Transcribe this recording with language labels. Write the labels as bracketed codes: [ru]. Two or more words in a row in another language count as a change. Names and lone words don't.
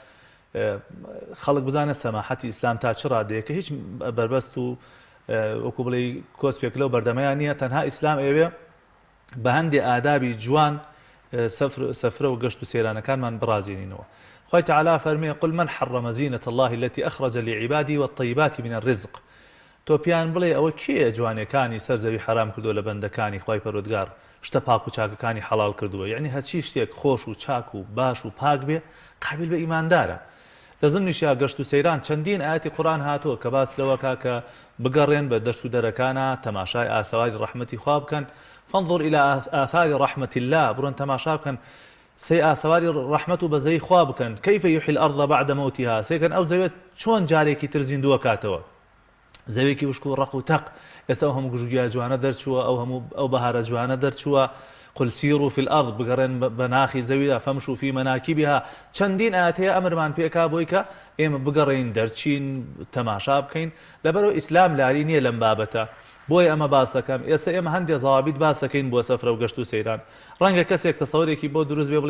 [ckb] خەڵک بزانە سەماحەتی ئیسلام تا چ ڕادەیە کە هیچ بربەست و وەکو بڵێ کۆسپێک لەو بەردەمەیان نییە تەنها ئیسلام ئێوێ بە هەندێ ئادابی جوان سەفرە و گەشت و سەیرانەکانمان بڕازێنینەوە. خوای تعالی فەرمێ [ar] قل من حرم زینة الله التي أخرج لعبادي والطيبات من الرزق. [ckb] تۆ پیان بڵێ ئەوە کێ جوانەکانی سەرزەوی حرام کردو لە بەندەکانی خوای پەروەردگار شتە پاک و چاکەکانی حەڵال کردووە، یعنی هەرچی شتێک خۆش و چاک و باش و پاک بێ قابل بە ئیماندارە. لە زمنیشیا گەشت و سەیران چەندین ئاەتی قورآن هاتووە کە باس لەوە کاکە بگەڕێن بە دەشت و دەرەکانە تەماشای ئاسەواری ڕەحمەتی خوا بکەن. [ar] فانظر إلى آثار رحمة الله [ckb] بڕۆن تەماشا بکەن سێ ئاسەواری ڕەحمەت و بەزەی خوا بکەن [ar] كيف يحيي الأرض بعد موتها [ckb] سێکەن ئەو زەوێت چۆن جارێکی تر زیندووە کاتەوە زەوێکی وشک و ڕق و تەق ئێستا ئەو هەموو گژوگیا جوانە دەرچووە ئەو بەهارە جوانە دەرچووە [ar] قل سيروا في الأرض [ckb] بگەڕێن بە ناخی زەویدا [ar] فەمشوا في مناكبها [ckb] چەندین ئاەتەیە ئەمرمان پێکا بۆی کە ئێمە بگەڕین دەرچین تەماشا بکەین لەبەرەوە ئیسلام لاری نییە لەم بابەتە بۆی ئەمە باسەکەم ئێستا ئێمە هەندێک زاوابیت باسەکەین بۆ سەفرە و گەشت و سەیران ڕەنگە کەسێک تەسەوورێکی بۆ دروست بێ